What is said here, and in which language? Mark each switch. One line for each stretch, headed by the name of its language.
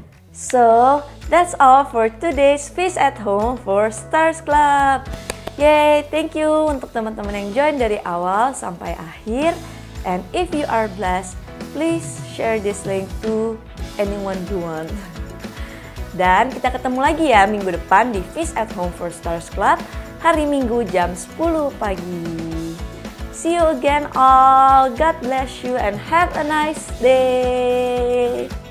English: So, that's all for today's Fish at Home for Stars Club. Yay, thank you
Indonesian: untuk teman-teman yang join dari awal sampai akhir.
English: And if you are blessed, please share this link to anyone you want.
Indonesian: Dan kita ketemu lagi ya minggu depan di Fish at Home for Stars Club, hari Minggu jam 10 pagi.
English: See you again all. God bless you and have a nice day.